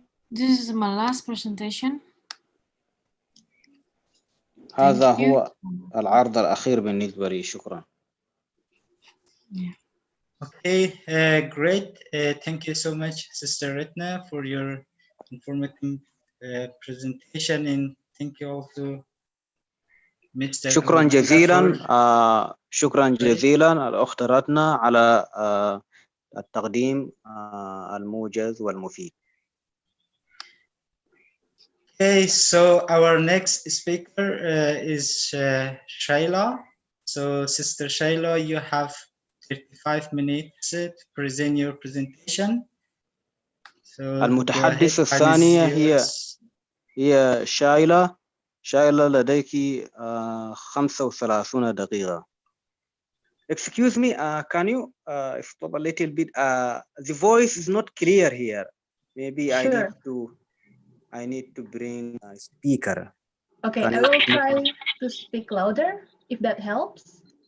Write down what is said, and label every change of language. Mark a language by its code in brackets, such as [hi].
[en] This is my last presentation. [ar] هذا هو العرض الأخير بالنسبة لي. شكرا. Yeah. [en] Okay, great. Thank you so much, Sister Retna, for your informative presentation, and thank you also, Mr. [ar] شكرا جزيلا. شكرا جزيلا الأخت رتنا على التقديم الموجز والمفيد. [en] Okay, so our next speaker is Shaila. So, Sister Shaila, you have 35 minutes to present your presentation. So [ar] المتحدثة الثانية هي شايلة. شايلة لديك 35 دقيقة. [en] Excuse me, can you stop a little bit? The voice is not clear here. Maybe sure. I need to bring a speaker. Okay, I will try to speak louder if that helps.